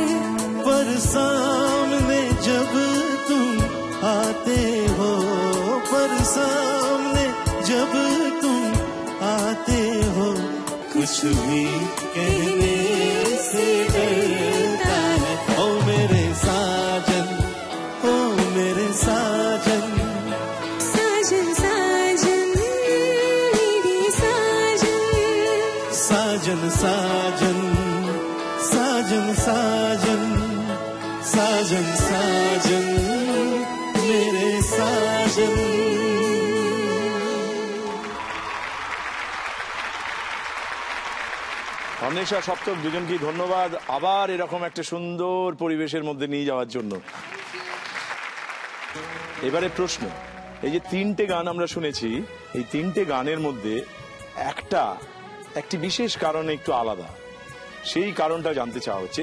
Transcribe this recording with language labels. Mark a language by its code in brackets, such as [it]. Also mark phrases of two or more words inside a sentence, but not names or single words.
[hi] पर सामने जब तुम आते हो, पर सामने जब तुम आते हो, कुछ भी कहने से डरता है। ओ मेरे साजन, ओ मेरे साजन, साजन साजन मेरे साजन साजन साजन, साजन साजन, साजन साजन मेरे साजन। [bn] অন্বেষা সপ্তক দুজনকেই ধন্যবাদ আবার এরকম একটা সুন্দর পরিবেশের মধ্যে নিয়ে যাওয়ার জন্য। এবারে প্রশ্ন, এই যে তিনটে গান আমরা শুনেছি, এই তিনটে গানের মধ্যে একটি বিশেষ কারণে একটু আলাদা, সেই কারণটা জানতে চাওয়া হচ্ছে।